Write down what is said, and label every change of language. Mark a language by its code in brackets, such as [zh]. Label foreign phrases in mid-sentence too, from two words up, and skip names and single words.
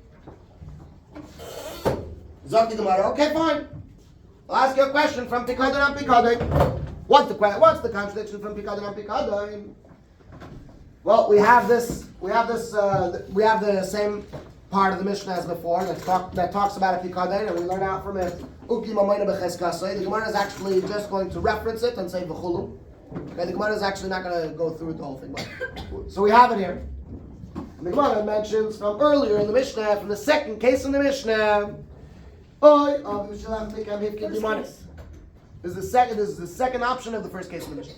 [en] Zok Gemara. Okay, fine. I'll ask you a question from Pikadon and Pikadon. What's the contradiction from Pikadon and Pikadon? Well, we have the same part of the Mishnah as before that talks about a pikadon, and we learn out from it. [arc] Oki mamona b'cheskasei. [en] The Gemara is actually just going to reference it and say v'chulu. Okay, the Gemara is actually not going to go through the whole thing. So we have it here. And the Gemara mentions from earlier in the Mishnah, from the second case in the Mishnah. This is the second option of the first case in the Mishnah.